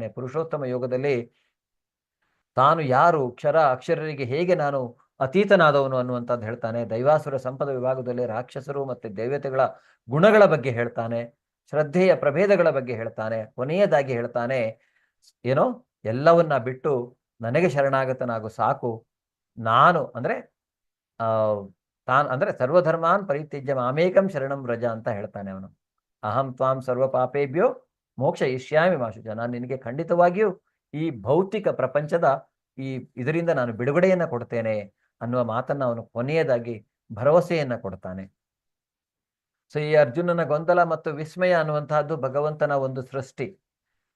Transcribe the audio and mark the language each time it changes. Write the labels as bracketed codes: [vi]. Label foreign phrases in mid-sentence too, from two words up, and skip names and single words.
[kn] ಪುರುಷೋತ್ತಮ ಯೋಗದಲ್ಲಿ ತಾನು ಯಾರು, ಅಕ್ಷರರಿಗೆ ಹೇಗೆ ನಾನು ಅತೀತನಾದವನು ಅನ್ನುವಂಥದ್ದು ಹೇಳ್ತಾನೆ. ದೈವಾಸುರ ಸಂಪದ ವಿಭಾಗದಲ್ಲಿ ರಾಕ್ಷಸರು ಮತ್ತೆ ದೇವತೆಗಳ ಗುಣಗಳ ಬಗ್ಗೆ ಹೇಳ್ತಾನೆ. ಶ್ರದ್ಧೆಯ ಪ್ರಭೇದಗಳ ಬಗ್ಗೆ ಹೇಳ್ತಾನೆ. ಕೊನೆಯದಾಗಿ ಹೇಳ್ತಾನೆ ಏನೋ ಎಲ್ಲವನ್ನ ಬಿಟ್ಟು ನನಗೆ ಶರಣಾಗತನಾಗು ಸಾಕು. ನಾನು ಅಂದ್ರೆ [sa] ಸರ್ವಧರ್ಮಾನ್ ಪರಿತ್ಯಜ್ಯ ಮಾಮೇಕಂ ಶರಣಂ ವ್ರಜ [kn] ಅಂತ ಹೇಳ್ತಾನೆ ಅವನು. [sa] ಅಹಂ ತ್ವಾಂ ಸರ್ವ ಪಾಪೇಭ್ಯೋ ಮೋಕ್ಷ ಇಷ್ಯಾಮಿ ಮಾ ಶುಚ. [kn] ನಾನು ನಿನಗೆ ಖಂಡಿತವಾಗಿಯೂ ಈ ಭೌತಿಕ ಪ್ರಪಂಚದ ಇದರಿಂದ ನಾನು ಬಿಡುಗಡೆಯನ್ನ ಕೊಡ್ತೇನೆ ಅನ್ನುವ ಮಾತನ್ನ ಅವನು ಕೊನೆಯದಾಗಿ ಭರವಸೆಯನ್ನ ಕೊಡ್ತಾನೆ. ಸೊ ಈ ಅರ್ಜುನನ ಗೊಂದಲ ಮತ್ತು ವಿಸ್ಮಯ ಅನ್ನುವಂತಹದ್ದು ಭಗವಂತನ ಒಂದು ಸೃಷ್ಟಿ.